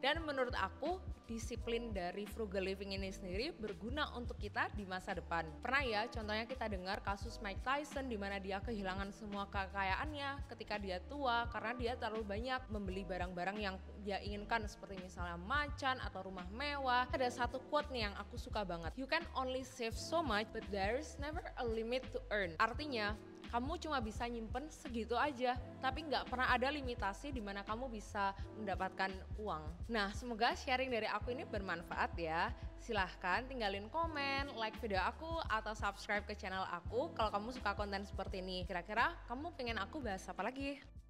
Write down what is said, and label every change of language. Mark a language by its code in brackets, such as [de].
[id] Dan menurut aku, disiplin dari frugal living ini sendiri berguna untuk kita di masa depan. Pernah ya contohnya kita dengar kasus Mike Tyson di mana dia kehilangan semua kekayaannya ketika dia tua karena dia terlalu banyak membeli barang-barang yang dia inginkan seperti misalnya macan atau rumah mewah. Ada satu quote nih yang aku suka banget. [en] You can only save so much but there's never a limit to earn. [id] Artinya kamu cuma bisa nyimpen segitu aja, tapi nggak pernah ada limitasi di mana kamu bisa mendapatkan uang. Nah, semoga sharing dari aku ini bermanfaat ya. Silahkan tinggalin komen, like video aku, atau subscribe ke channel aku kalau kamu suka konten seperti ini. Kira-kira kamu pengen aku bahas apa lagi?